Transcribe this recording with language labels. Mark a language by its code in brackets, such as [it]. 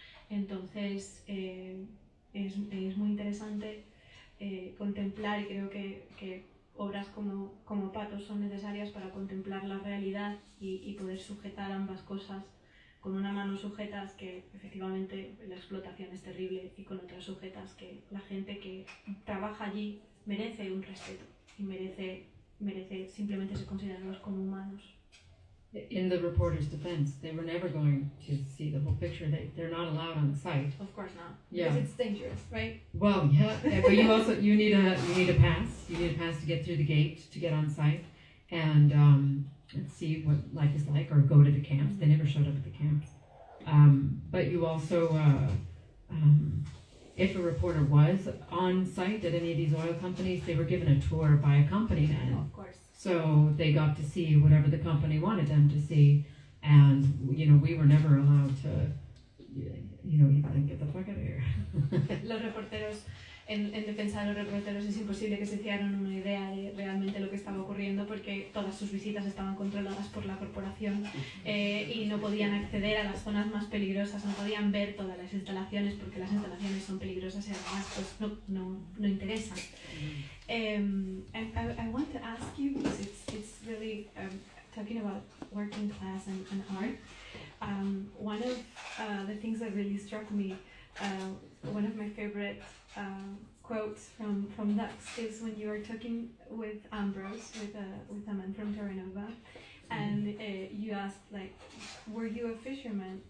[es] Entonces es muy interesante contemplar, y creo que obras como Patos son necesarias para contemplar la realidad y poder sujetar ambas cosas. Con una mano sujetas que efectivamente la explotación es terrible, y con otras sujetas que la gente que trabaja allí merece un respeto y merece simplemente ser considerados como humanos. [en] In the reporter's defense, they were never going to see the whole picture. They're not allowed on the site. Of course not. Yeah. Because it's dangerous, right? Well, yeah, but you need a pass. You need a pass to get through the gate to get on site, and see what life is like, or go to the camps. They never showed up at the camps. But you also, if a reporter was on site at any of these oil companies, they were given a tour by a company then. Of course. So they got to see whatever the company wanted them to see, and we were never allowed to, get the fuck out of here. [es] Los reporteros, en defensa de los reporteros, es imposible que se hicieran una idea de realmente lo que estaba ocurriendo, porque todas sus visitas estaban controladas por la corporación, y no podían acceder a las zonas más peligrosas, no podían ver todas las instalaciones, porque las instalaciones son peligrosas y además pues no interesan. [en] And I want to ask you, because it's really talking about working class and art. One of the things that really struck me, one of my favorite quotes from Lux, is when you were talking with Ambrose, with a man from Terranova, and you asked, like, were you a fisherman?